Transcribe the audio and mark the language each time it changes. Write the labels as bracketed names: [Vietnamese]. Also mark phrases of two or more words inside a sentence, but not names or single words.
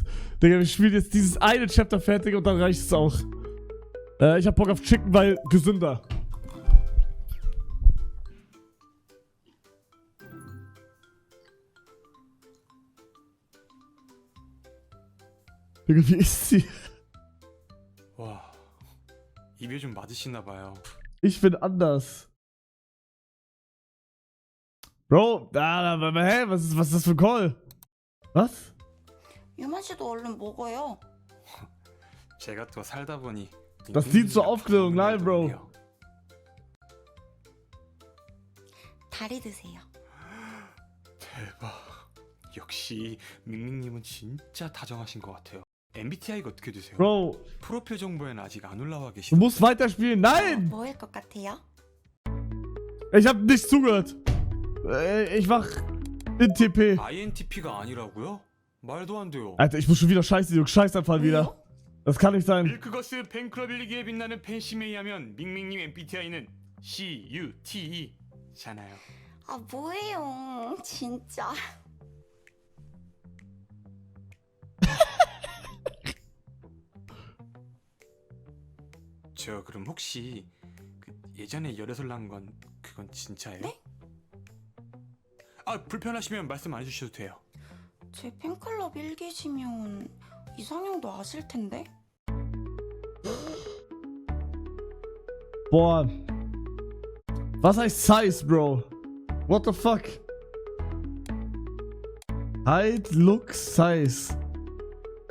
[German] Digga, wir spielen jetzt dieses eine Chapter fertig und dann reicht es auch. Ich hab Bock auf Chicken, weil gesünder. Digga, wie ist sie? [Korean] 와, 입에 좀 맞으시나 봐요. [German] Ich bin anders. Bro, hä? Was ist das für ein Call? Was? [Korean] 유만 씨도 얼른 먹어요. 제가 또 살다 보니 [German] Das dient zur Aufklärung, nein, Bro. [Korean] 다리 드세요. 대박. 역시 밍밍님은 진짜 다정하신 것 같아요. MBTI가 어떻게 되세요? [German] Bro, [Korean] 프로필 정보에는 아직 안 올라와 [German] du [Korean] 계시죠? [German] musst weiterspielen. Nein! [Korean] 뭐일 것 같아요? [German] Ich hab nicht zugehört. Ich mach in TP. [Korean] INTP가 아니라고요? 말도 안 돼요. [German] Alter, ich muss schon wieder scheiße, Jungs. Scheißanfall wieder. Das kann nicht sein. [Korean] 밀크거스 팬클럽 일기에 빛나는 팬심에 의하면 밍밍님 MBTI는 CUTE잖아요. 아 뭐예요, 진짜. 저 그럼 혹시 그 예전에 열애설 난 건 그건 진짜예요? 네? 불편하시면 말씀 안 해주셔도 돼요. 제 팬클럽 일기시면 이상형도 아실 텐데. Boah. [German] Was heißt Size, Bro? [English] What the fuck? Height, Look, Size.